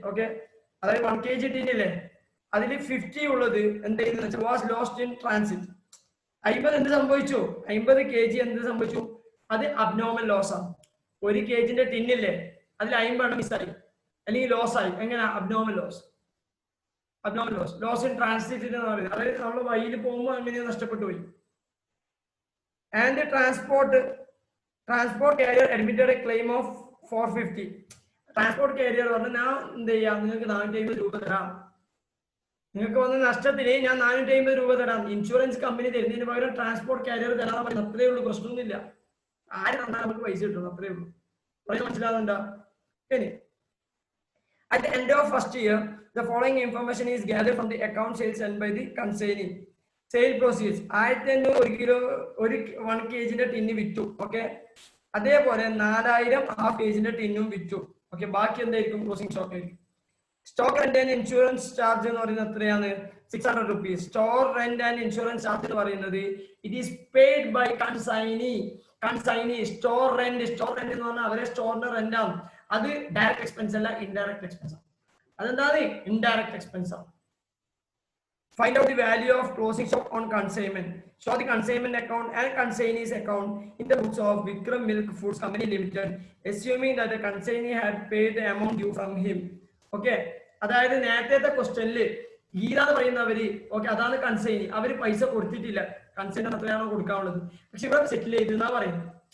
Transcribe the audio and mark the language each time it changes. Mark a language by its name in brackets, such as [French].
[Malayalam] Okay, അതായത് 1 kg tin ഇല്ലേ, അതിൽ 50 ഉള്ളത് എന്തായിരുന്നു വെച്ചാൽ [English] Was lost in transit. [Malayalam] 50 എന്ത് സംഭവിച്ചു? 50 kg എന്ത് സംഭവിച്ചു? അത് അബ്നോർമൽ ലോസ് ആണ്. 1 kgന്റെ ടിന്നില്ലേ, അതിൽ 50 മിസ്സായി അല്ലെങ്കിൽ ലോസ് ആയി. എങ്ങനെ? Abnormal loss. Loss in transit എന്ന് പറയുന്നത്, അതായത് നമ്മൾ വഴിയിൽ പോകുമ്പോൾ അങ്ങനെ നഷ്ടപ്പെട്ടു പോയി. [English] And the transport carrier admitted a claim of 450. [Malayalam] Transport carrier പറഞ്ഞാൽ ഞാൻ എന്ത് ചെയ്യാം, നിങ്ങൾക്ക് 450 രൂപ തരാം, നിങ്ങൾക്ക് വന്ന നഷ്ടത്തിന് ഞാൻ 450 രൂപ തരാം. ഇൻഷുറൻസ് കമ്പനി തരുന്നതിന് പകരം ട്രാൻസ്പോർട്ട് കാരിയർ തരാൻ പറയുന്നത്. അത്രയേ ഉള്ളൂ, പ്രശ്നമൊന്നുമില്ല. ആര് തന്നാൽ നമുക്ക് പൈസ കിട്ടും, അത്രയേ ഉള്ളൂ. മനസ്സിലാകുന്നുണ്ടോ? [English] ഇനി at the end of first year, the following information is gathered from the account sales and by the consignee. [Malayalam] Sale proceeds 1500 1 kilo 1 kg tin വിറ്റു. ഓക്കെ, അതേപോലെ 4000 ഹാഫ് kg ടിന്നും വിറ്റു. ഓക്കെ, ബാക്കി എന്തായിരിക്കും? ക്ലോസിംഗ് സ്റ്റോക്ക് ആയിരിക്കും. Stock rent and insurance charge എന്ന് പറയുന്നത് എത്രയാണ്? 600 rupees. Store rent and insurance charge എന്ന് പറയുന്നത് [English] It is paid by consignee. [Malayalam] Store rent എന്ന് പറഞ്ഞാൽ അവരെ സ്റ്റോറിന്റെ റെന്റ് ആണ്. അത് ഡയറക്റ്റ് എക്സ്പെൻസ് അല്ല, ഇൻഡയറക്റ്റ് എക്സ്പെൻസ് ആണ്. അതെന്താണ്? ഇൻഡയറക്റ്റ് എക്സ്പെൻസ് ആണ്. [English] Find out the value of closing stock on consignment. Show the consignment account and consignee's account in the books of Vikram Milk Foods Company Limited, assuming that the consignee had paid the amount due from him. [Malayalam] Okay, അതായത് നേരത്തെ ക്വസ്റ്റ്യനിൽ ഗീത എന്ന് പറയുന്നവര്, okay, അതാണ് consignee, അവര് പൈസ കൊടുത്തിട്ടില്ല. Consignee എത്രയാണോ കൊടുക്കാനുള്ളത്, പക്ഷെ ഇവിടെ സെറ്റിൽ ചെയ്തെന്നാ പറയുന്നത്.